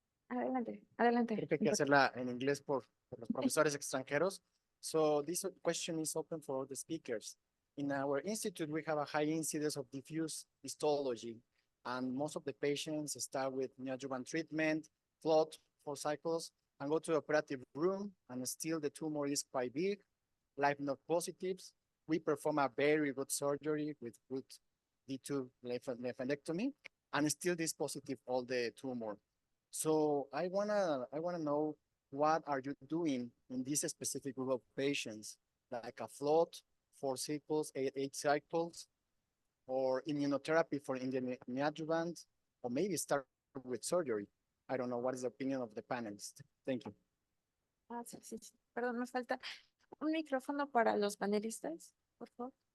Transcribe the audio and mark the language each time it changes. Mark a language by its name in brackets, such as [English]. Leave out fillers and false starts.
[Spanish] Adelante, adelante. Creo que hay que hacerla en inglés por los profesores extranjeros. [English] So this question is open for all the speakers. In our institute, we have a high incidence of diffuse histology, and most of the patients start with neoadjuvant treatment, float for cycles, and go to the operative room, and still the tumor is quite big, lymph node positives. We perform a very good surgery with good D2 lymphadenectomy, and still this positive all the tumor. So I wanna know, what are you doing in this specific group of patients, like a float, 4 cycles, 8 cycles, or immunotherapy for in the neoadjuvant, or maybe start with surgery? I don't know, what is the opinion of the panelists? Thank you. [Spanish] Sí. Perdón, me falta un micrófono para los panelistas, por favor.